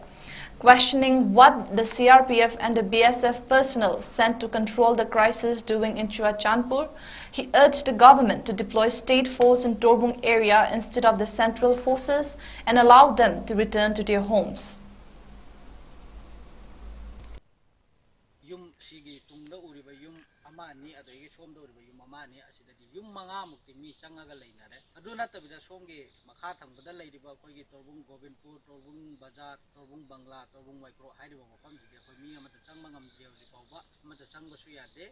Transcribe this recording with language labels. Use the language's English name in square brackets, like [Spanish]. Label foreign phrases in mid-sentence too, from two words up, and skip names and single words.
[English] Questioning what the CRPF and the BSF personnel sent to control the crisis doing in Chuachandpur, he urged the government to deploy state force in Torbung area instead of the central forces and allow them to return to their homes. [Manipuri] Makha thangpada leiriba akhoi Torbung Gobindpur, Torbung Bazar, Torbung Bangla, Torbung 𝐻 hairiba mafamsidi akhoi mi amata changma ngamdri hauji fauba amata changbasu yade.